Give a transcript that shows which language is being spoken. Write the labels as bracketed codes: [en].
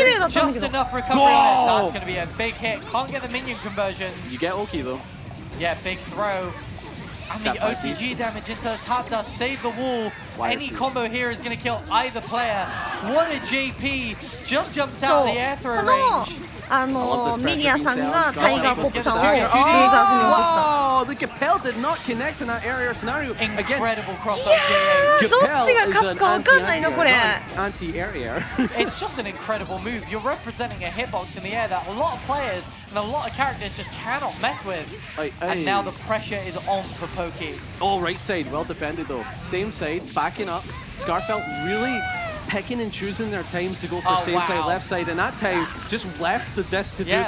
[en] Just enough recovery on it. That's going to be a big hit. Can't get the minion conversions. You get Oki, though. Yeah, big throw. And the OTG damage into the top does save the wall. Any combo here is going to kill either player. What a JP. Just jumps out of the air throw range. [ja] ミリアさんがタイガーポップさんをレーザーズに落とした。 [en] Oh, the Capel did not connect in that area scenario. Incredible crossover. [ja] どっちが勝つか分かんないのこれ。 [en] Anti-area. It's just an incredible move. You're representing a hitbox in the air that a lot of players and a lot of characters just cannot mess with. And now the pressure is on for Pokey. Oh, right side, well defended though. Same side, backing up. Scarfell really picking and choosing their times to go for same side, left side, and that time just left the disc to do the work.